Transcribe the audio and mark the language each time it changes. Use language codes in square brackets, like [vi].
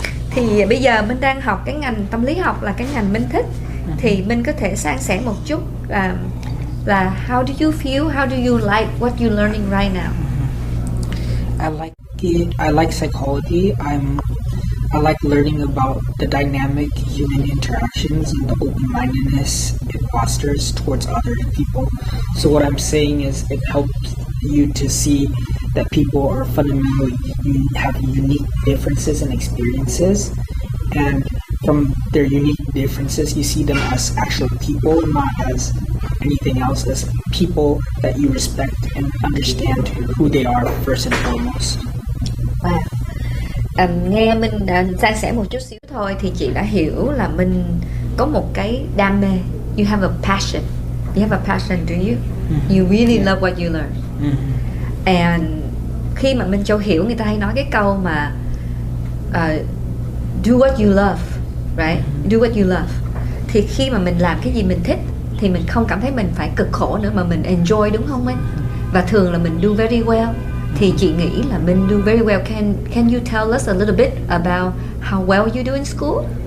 [vi] Thì bây giờ mình đang học cái ngành tâm lý học, là cái ngành mình thích. Thì mình có thể san sẻ một chút là [en] how do you feel, how do you like what you're learning right now? I like it. I like psychology. I like learning about the dynamic human interactions and the open-mindedness it fosters towards other people. So what I'm saying is it helps you to see that people are fundamentally have unique differences and experiences, and from their unique differences you see them as actual people, not as anything else, as people that you respect and understand who they are first and foremost. Wow. [vi] Nghe mình san sẻ một chút xíu thôi thì chị đã hiểu là mình có một cái đam mê. [en] You have a passion. You have a passion, do you? You really love what you learn. And [vi] khi mà Minh Châu hiểu, người ta hay nói cái câu mà [en] do what you love, right? Do what you love. [vi] Thì khi mà mình làm cái gì mình thích thì mình không cảm thấy mình phải cực khổ nữa, mà mình enjoy, đúng không anh? Và thường là mình [en] do very well. [vi] Thì chị nghĩ là mình do very well. [en] Can you tell us a little bit about how well you do in school?